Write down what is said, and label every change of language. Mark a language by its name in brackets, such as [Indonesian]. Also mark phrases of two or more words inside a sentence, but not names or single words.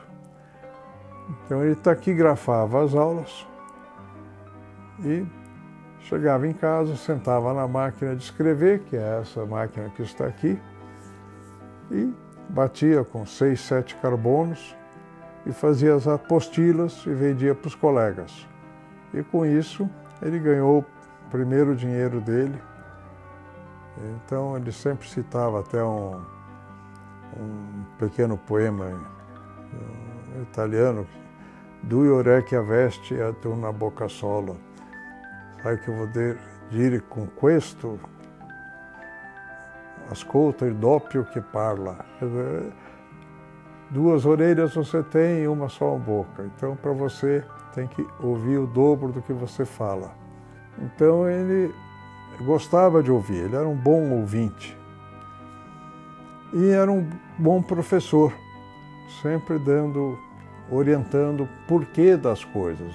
[Portuguese] Então ele taquigrafava as aulas e chegava em casa, sentava na máquina de escrever, que é essa máquina que está aqui, e batia com 6, 7 carbonos e fazia as apostilas e vendia para os colegas. E com isso ele ganhou o primeiro dinheiro dele. Então ele sempre citava até um pequeno poema italiano: [Italian] Due orecchie avesti et una bocca sola. Sai che vuol dire con questo? Ascolta il doppio che parla. [Portuguese] Duas orelhas você tem e uma só boca. Então, para você, tem que ouvir o dobro do que você fala. Então, ele gostava de ouvir, ele era um bom ouvinte. E era um bom professor, sempre orientando o porquê das coisas.